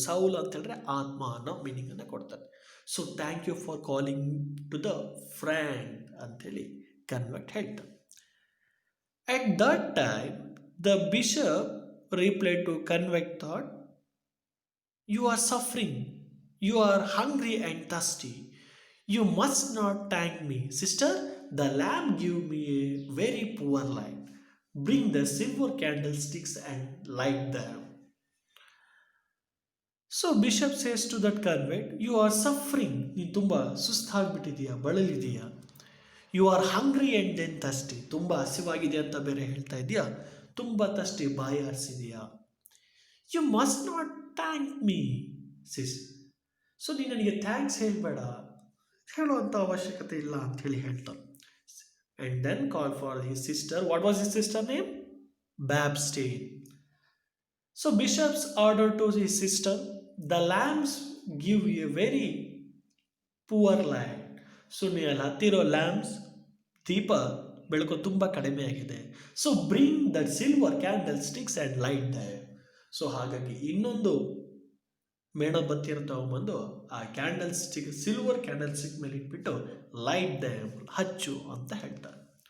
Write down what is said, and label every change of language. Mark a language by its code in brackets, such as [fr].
[kn] ಸೌಲ್ ಅಂತ ಹೇಳಿದ್ರೆ ಆತ್ಮ ಅನ್ನೋ ಮೀನಿಂಗನ್ನು ಕೊಡ್ತಾರೆ. [en] so thank you for calling to the friend [kn] ಅಂಥೇಳಿ ಕನ್ವೆಕ್ಟ್ ಹೇಳ್ತಾರೆ. [en] At that time the bishop reply to convict that, you are suffering, you are hungry and thirsty, you must not thank me sister. The lamp give me a very poor light. Bring the silver candlesticks and light them. So bishop says to that convict, you are suffering. [kn] ನೀನು ತುಂಬ ಸುಸ್ತಾಗ್ಬಿಟ್ಟಿದೀಯಾ, ಬಳಲಿದೀಯಾ. [en] You are hungry and then thirsty. [kn] ತುಂಬ ಹಸಿವಾಗಿದೆ ಅಂತ ಬೇರೆ ಹೇಳ್ತಾ ಇದೆಯಾ, ತುಂಬ thirsty, ಬಾಯಿ ಆರಿಸಿದೆಯಾ. [en] You must not thank me sis. [kn] So ನೀನು ನನಗೆ ಥ್ಯಾಂಕ್ಸ್ ಹೇಳಬೇಡ, ಹೇಳುವಂಥ ಅವಶ್ಯಕತೆ ಇಲ್ಲ ಅಂಥೇಳಿ ಹೇಳ್ತಾನೆ. [en] And then call for his sister. What was his sister name? Babstein. So bishop's order to his sister, the lamps give you a very poor light. [kn] So ನೀನು ಹತ್ತಿರೋ lamps, ದೀಪ ಬೆಳಕು ತುಂಬ ಕಡಿಮೆ ಆಗಿದೆ. [en] So bring that silver candlesticks and light them. [kn] So ಹಾಗಾಗಿ ಇನ್ನೊಂದು ಮೇಣಬತ್ತಿಯನ್ನು ತಗೊಂಬಂದು ಆ candle stick, silver candle stick ಮೇಲೆ ಇಟ್ಬಿಟ್ಟು [en] light them, [kn] ಹಚ್ಚು ಅಂತ ಹೇಳ್ತಾರೆ.